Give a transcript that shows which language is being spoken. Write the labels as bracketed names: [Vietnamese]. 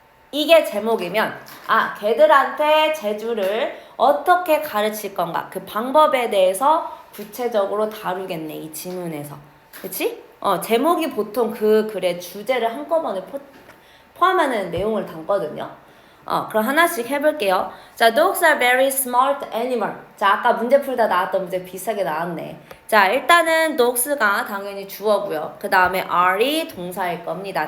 [Korean] 이게 제목이면 개들한테 제주를 어떻게 가르칠 건가 그 방법에 대해서 구체적으로 다루겠네 이 지문에서. 그치? 제목이 보통 그 글의 주제를 한꺼번에 포함하는 내용을 담거든요. 그럼 하나씩 해볼게요. [English] 자, dogs are very smart animal. [Korean] 자, 아까 문제 풀다 나왔던 문제 비슷하게 나왔네. 자, 일단은 dogs가 당연히 주어고요. 그 다음에 are이 동사일 겁니다.